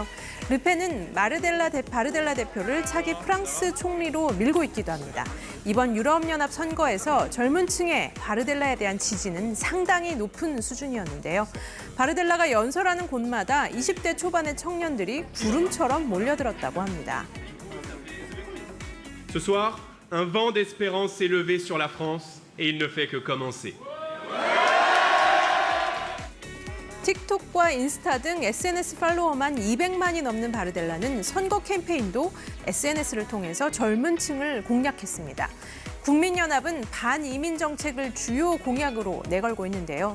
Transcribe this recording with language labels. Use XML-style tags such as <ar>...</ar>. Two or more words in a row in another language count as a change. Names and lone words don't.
<ko>르펜은 바르델라 대표를 차기 프랑스 총리로 밀고 있기도 합니다. 이번 유럽연합 선거에서 젊은 층의 바르델라에 대한 지지는 상당히 높은 수준이었는데요. 바르델라가 연설하는 곳마다 20대 초반의 청년들이 구름처럼 몰려들었다고 합니다.</ko> <fr>Ce soir, un vent d'espérance s'est levé sur la France et il ne fait que commencer.</fr> <ko>틱톡과 인스타 등 SNS 팔로워만 200만이 넘는 바르델라는 선거 캠페인도 SNS를 통해서 젊은 층을 공략했습니다. 국민연합은 반이민 정책을 주요 공약으로 내걸고 있는데요.</ko>